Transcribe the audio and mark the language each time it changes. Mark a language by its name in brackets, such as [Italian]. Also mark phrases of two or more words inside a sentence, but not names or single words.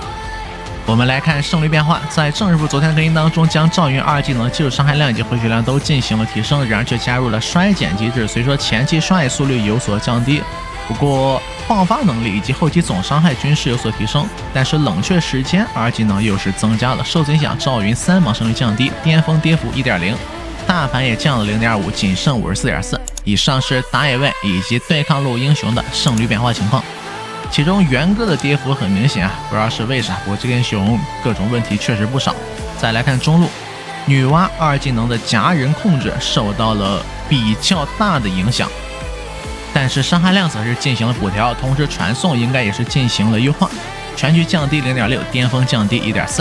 [Chinese] 我們來看胜率变化，在正日服昨天更新当中，将赵雲2技能基礎傷害量以及回血量都進行了提升，然而卻加入了衰減機制，所以說前期刷野速率有所降低，不過爆發能力以及後期總傷害均是有所提升，但是冷却時間2技能又是增加了。受此影響，趙雲3盲勝率降低，巔峰跌幅 1.0， 大盘也降了 0.5， 僅剩 54.4。以上是打野位以及对抗路英雄的胜率变化情況。其中元歌的跌幅很明顯啊，不知道是為啥，不過這個英雄各種問題確實不少。再來看中路，女媧2技能的夾人控制受到了比較大的影響，但是傷害量則是進行了補調，同時傳送應該也是進行了優化，全局降低 0.6， 巔峰降低 1.4。